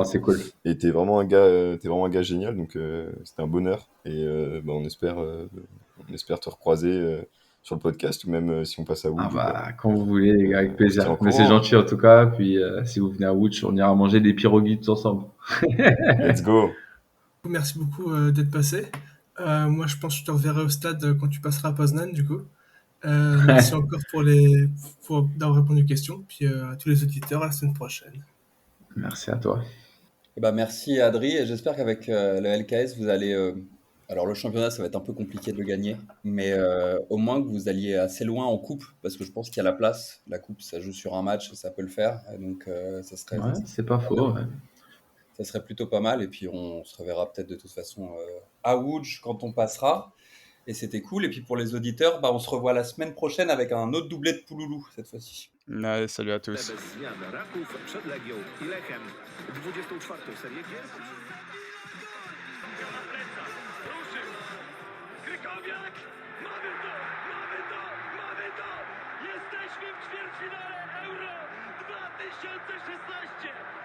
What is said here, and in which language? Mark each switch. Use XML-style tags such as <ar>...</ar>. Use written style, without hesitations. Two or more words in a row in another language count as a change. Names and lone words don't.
<fr>c'est cool. Et t'es vraiment un gars génial, donc c'était un bonheur. Et bah, on espère te recroiser sur le podcast, ou même si on passe à Ah Wood, bah, quand vous voulez, les gars, avec on se tient plaisir. au Mais c'est courant. gentil en tout cas. Puis si vous venez à Łódź, on ira manger des pierogies tous ensemble.</fr> <en>Let's go!</en> <fr>Merci beaucoup d'être passé. Moi, je pense que je te reverrai au stade quand tu passeras à Poznan, du coup. Merci encore pour d'avoir répondu aux questions. Puis à tous les auditeurs, à la semaine prochaine. Merci à toi. Eh ben, merci Adri, et j'espère qu'avec le LKS, vous allez... alors le championnat, ça va être un peu compliqué de le gagner, mais au moins que vous alliez assez loin en coupe, parce que je pense qu'il y a la place. La coupe, ça joue sur un match, et ça peut le faire, et donc Ouais, c'est pas faux. Ouais. ça serait plutôt pas mal, et puis on se reverra peut-être de toute façon à Łódź quand on passera, et c'était cool. Et puis pour les auditeurs, bah, on se revoit la semaine prochaine avec un autre doublé de Pouloulou, cette fois-ci. Allez, salut à tous.</fr> <pl>Bez zmian Raków przed Legią i Lechem. 24. serię gier. Ruszył. Krykowiak! Mamy to! Mamy to! Mamy to! Jesteśmy w ćwierćfinale Euro 2016!</pl>